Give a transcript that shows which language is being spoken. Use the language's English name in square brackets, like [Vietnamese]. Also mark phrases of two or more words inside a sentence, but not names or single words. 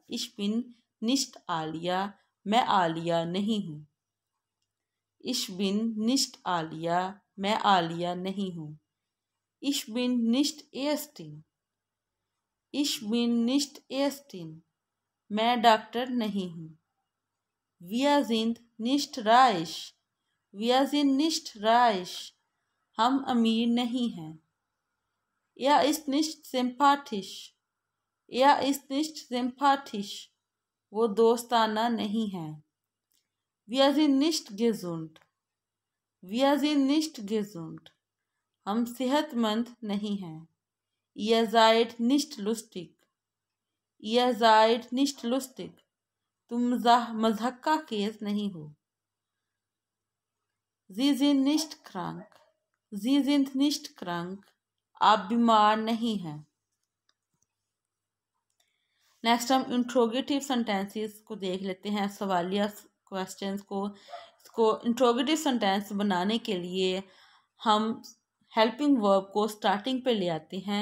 [German] ich bin nicht Alia, [Hindi] मैं आलिया नहीं हूँ। [German] ich bin nicht Alia, [Hindi] मैं आलिया नहीं हूँ। [German] ich bin nicht Estin, ich bin nicht Estin, [Hindi] मैं डॉक्टर नहीं हूँ। [German] Wir sind nicht reich, wir sind nicht reich, [Hindi] हम अमीर नहीं हैं। [German] Er ist nicht sympathisch, er ist nicht sympathisch, [Hindi] वो दोस्ताना नहीं है। [German] Wir sind nicht gesund, wir sind nicht gesund, [Hindi] हम सेहतमंद नहीं हैं। [German] Ihr seid nicht lustig, ihr seid nicht lustig, [Hindi] तुम मज़हक का केस नहीं हो। [German] Sie sind nicht krank, Sie sind nicht krank, [Hindi] आप बीमार नहीं हैं। नेक्स्ट हम [English] interrogative sentences [Hindi] को देख लेते हैं, सवालिया क्वेश्चंस को। इसको [English] interrogative sentence [Hindi] बनाने के लिए हम [English] helping verb [Hindi] को स्टार्टिंग पे ले आते हैं।